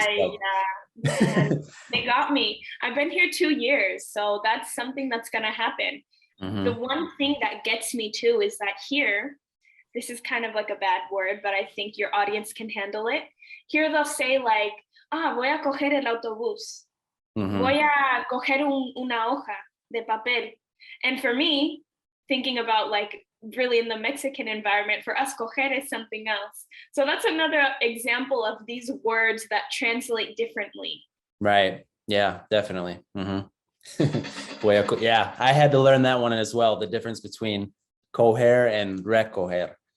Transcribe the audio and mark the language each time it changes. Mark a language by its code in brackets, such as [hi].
[en] spoke. yeah, man, they got me. I've been here 2 years, so that's something that's gonna happen. The Mhm. one thing that gets me too is that here, this is kind of like a bad word, but I think your audience can handle it. Here they'll say like, [es] voy a coger el autobús. Mhm. Voy a coger una hoja de papel. [en] And for me, thinking about like really in the Mexican environment, for us, coger is something else. So that's another example of these words that translate differently. Right. Yeah, definitely. Yeah, I had to learn that one as well. The difference between coger and recoger.